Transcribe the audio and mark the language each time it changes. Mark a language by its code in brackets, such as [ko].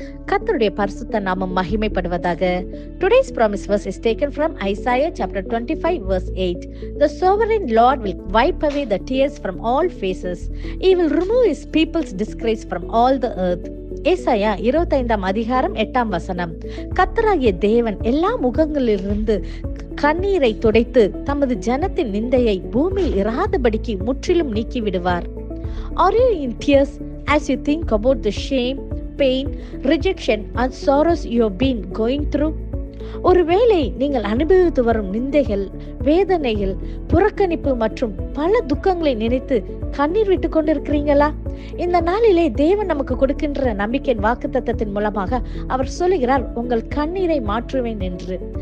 [ta] கர்த்தருடைய பரிசுத்த நாமம் மகிமைப்படுவதாக. [en] Today's promise verse is taken from Isaiah chapter 25 verse 8. The sovereign Lord will wipe away the tears from all faces. He will remove his people's disgrace from all the earth. [ta] ஏசாயா 25 அதிகாரம் 8 வசனம். கர்த்தராகிய தேவன் எல்லா முகங்களிலிருந்து கண்ணீரை துடைத்து தமது ஜனத்தின் நிந்தையை பூமியில் இராதபடிக்கு முற்றிலும் நீக்கி விடுவார். [en] Are you in tears as you think about the shame, pain, rejection and sorrows you have been going through? [ta] ஒருவேளை நீங்கள் அனுபவித்து வரும் நிந்தைகள், வேதனைகள், புறக்கணிப்பு மற்றும் பல துக்கங்களை நினைத்து கண்ணீர் விட்டு கொண்டிருக்கிறீங்களா? இந்த நாளிலே தேவன் நமக்கு கொடுக்கின்ற நம்பிக்கையின் வாக்குத்தத்தத்தின் மூலமாக அவர் சொல்லுகிறார், உங்கள் கண்ணீரை மாற்றுவேன் என்று.